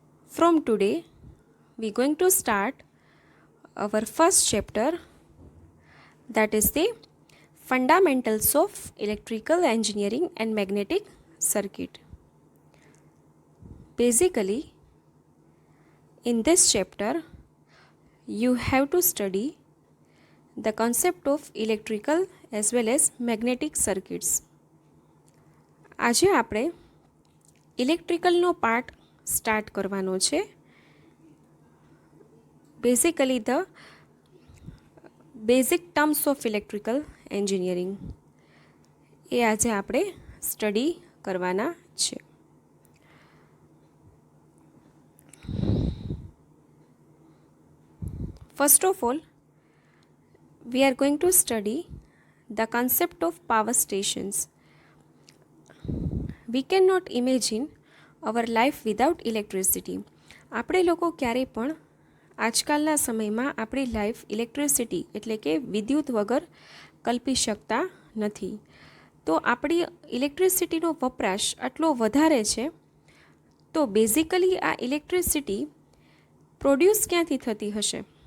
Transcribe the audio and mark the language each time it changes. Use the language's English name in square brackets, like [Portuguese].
[English] From today we are going to start our first chapter, that is the fundamentals of electrical engineering and magnetic circuit. Basically, in this chapter, you have to study the concept of electrical as well as magnetic circuits. [Gujarati] આજે આપણે ઇલેક્ટ્રિકલનો part start કરવાનો છે. Basically the basic terms of electrical engineering એ આજે આપણે study કરવાના છે. [English] First of all, we are going to study the concept of power stations. We cannot imagine our life without electricity. [Gujarati] આપણે લોકો ક્યારેય પણ આજકાલના સમયમાં આપણી લાઈફ ઇલેક્ટ્રિસિટી એટલે કે વિદ્યુત વગર કલ્પી શકતા નથી. તો આપણી ઇલેક્ટ્રિસિટીનો વપરાશ આટલો વધારે છે, તો બેઝિકલી આ ઇલેક્ટ્રિસિટી પ્રોડ્યુસ ક્યાંથી થતી હશે?